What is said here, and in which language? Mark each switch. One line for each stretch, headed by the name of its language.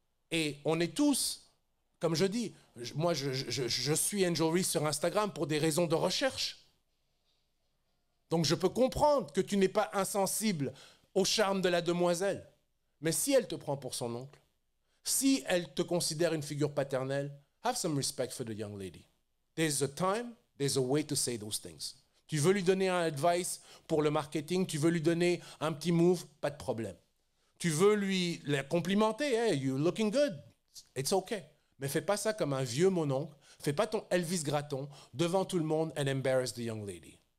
French: Et on est tous, comme je dis, moi je suis Angel Reese sur Instagram pour des raisons de recherche. Donc je peux comprendre que tu n'es pas insensible au charme de la demoiselle. Mais si elle te prend pour son oncle, si elle te considère une figure paternelle,
English: have some respect for the young lady. There's a time, there's a way to say those things.
French: Tu veux lui donner un advice pour le marketing, tu veux lui donner un petit move, pas de problème. Tu veux lui la complimenter,
English: hey, you're looking good, it's okay.
French: Mais fais pas ça comme un vieux mononcle, fais pas ton Elvis Gratton devant tout le monde
English: and embarrass the young lady.